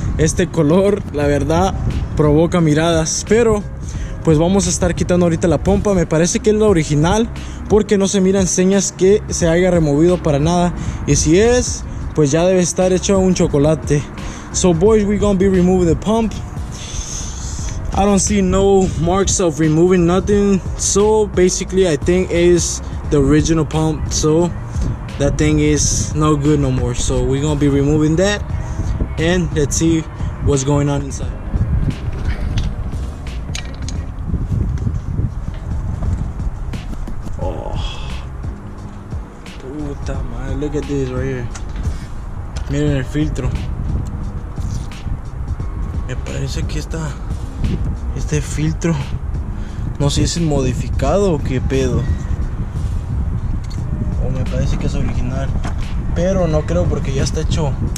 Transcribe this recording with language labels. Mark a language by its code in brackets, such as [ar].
[es] Este color, la verdad, provoca miradas, pero pues vamos a estar quitando ahorita la pompa. Me parece que es la original, porque no se miran señas que se haya removido para nada, y si es, pues ya debe estar hecho un chocolate. [en] So boys, we're gonna be removing the pump. I don't see no marks of removing nothing, so basically I think is the original pump, so that thing is no good no more. So we're gonna be removing that, and let's see what's going on inside. [es] Puta madre, [en] look at this right here. [es] Miren el filtro. Me parece que este filtro, no sé si es modificado o qué pedo. O me parece que es original, pero no creo porque ya está hecho.